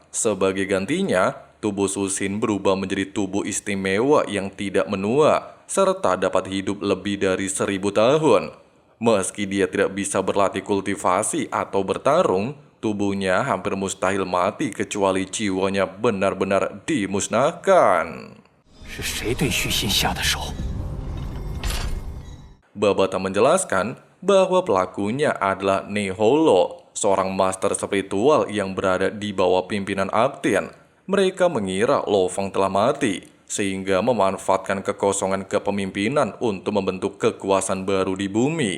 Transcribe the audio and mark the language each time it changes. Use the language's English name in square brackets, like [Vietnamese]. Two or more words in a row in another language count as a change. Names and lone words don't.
[Indonesian] Sebagai gantinya, tubuh Susin berubah menjadi tubuh istimewa yang tidak menua, serta dapat hidup lebih dari 1000 tahun. Meski dia tidak bisa berlatih kultivasi atau bertarung, tubuhnya hampir mustahil mati kecuali jiwanya benar-benar dimusnahkan. [Chinese] 是谁对虚心下的手？ [Indonesian] Babata menjelaskan bahwa pelakunya adalah Niholo, seorang master spiritual yang berada di bawah pimpinan Aktin. Mereka mengira Lo Feng telah mati, sehingga memanfaatkan kekosongan kepemimpinan untuk membentuk kekuasaan baru di bumi.